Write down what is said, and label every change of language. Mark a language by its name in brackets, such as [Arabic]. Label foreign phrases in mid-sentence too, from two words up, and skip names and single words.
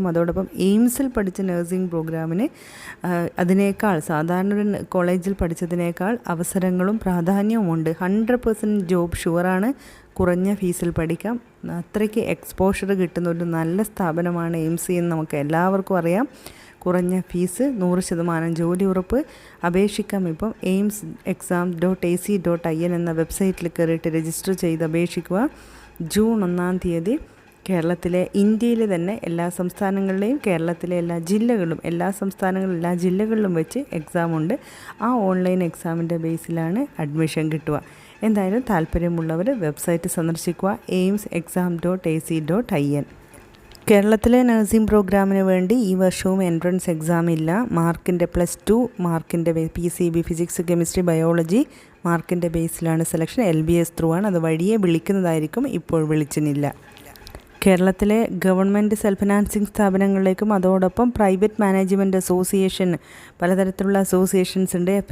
[Malayalam] അതോടൊപ്പം എയിംസിൽ പഠിച്ച നഴ്സിംഗ് പ്രോഗ്രാമിന് അതിനേക്കാൾ സാധാരണ ഒരു കോളേജിൽ പഠിച്ചതിനേക്കാൾ അവസരങ്ങളും പ്രാധാന്യവുമുണ്ട്. 100% [English] job sure. [Malayalam] കുറഞ്ഞ ഫീസിൽ പഠിക്കാം. അത്രയ്ക്ക് എക്സ്പോഷർ കിട്ടുന്ന ഒരു നല്ല സ്ഥാപനമാണ് എയിംസ് എന്ന് നമുക്ക് എല്ലാവർക്കും അറിയാം. കുറഞ്ഞ ഫീസ്, 100% ജോലി ഉറപ്പ്. അപേക്ഷിക്കാം. ഇപ്പം aimsexam.ac.in എന്ന വെബ്സൈറ്റിൽ കയറിയിട്ട് രജിസ്റ്റർ ചെയ്ത് അപേക്ഷിക്കുക. ജൂൺ 1 കേരളത്തിലെ, ഇന്ത്യയിലെ തന്നെ എല്ലാ സംസ്ഥാനങ്ങളിലെയും കേരളത്തിലെ എല്ലാ സംസ്ഥാനങ്ങളിലും എല്ലാ ജില്ലകളിലും വെച്ച് എക്സാമുണ്ട്. ആ [English] online exam [Malayalam] ബേസിലാണ് അഡ്മിഷൻ കിട്ടുക. എന്തായാലും താല്പര്യമുള്ളവർ വെബ്സൈറ്റ് സന്ദർശിക്കുക. aimsexam.ac.in. കേരളത്തിലെ നഴ്സിംഗ് പ്രോഗ്രാമിന് വേണ്ടി ഈ വർഷവും [English] entrance exam [Malayalam] ഇല്ല. മാർക്കിൻ്റെ +2 മാർക്കിൻ്റെ PCB [English] physics, chemistry, biology [Malayalam] മാർക്കിൻ്റെ ബേസിലാണ് സെലക്ഷൻ. LBS ത്രൂ ആണ്. അത് വഴിയെ വിളിക്കുന്നതായിരിക്കും. ഇപ്പോൾ വിളിച്ചിനില്ല. കേരളത്തിലെ [English] government self financing [Malayalam] സ്ഥാപനങ്ങളിലേക്കും അതോടൊപ്പം [English] private management association, [Malayalam] പലതരത്തിലുള്ള അസോസിയേഷൻസ് ഉണ്ട്.